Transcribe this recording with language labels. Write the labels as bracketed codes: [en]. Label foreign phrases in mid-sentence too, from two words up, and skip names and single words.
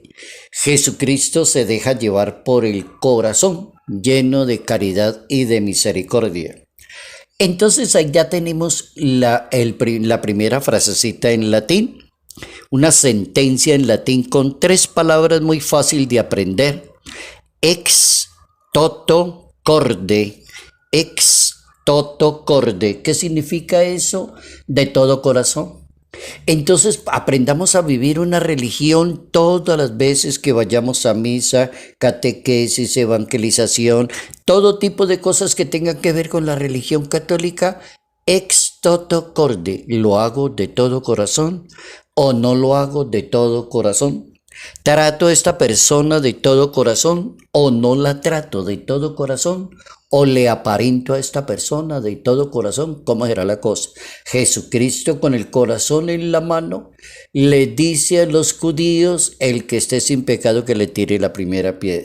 [es] Jesucristo se deja llevar por el corazón lleno de caridad y de misericordia. Entonces ahí ya tenemos la primera frasecita en latín, una sentencia en latín con tres palabras muy fácil de aprender: [la] ex toto corde, ex toto corde. [es] ¿Qué significa eso? De todo corazón. Entonces aprendamos a vivir una religión todas las veces que vayamos a misa, catequesis, evangelización, todo tipo de cosas que tengan que ver con la religión católica. [la] Ex toto corde, [es] ¿lo hago de todo corazón o no lo hago de todo corazón? ¿Trato a esta persona de todo corazón o no la trato de todo corazón? ¿O le aparento a esta persona de todo corazón? ¿Cómo será la cosa? Jesucristo, con el corazón en la mano, le dice a los judíos: el que esté sin pecado, que le tire la primera piedra.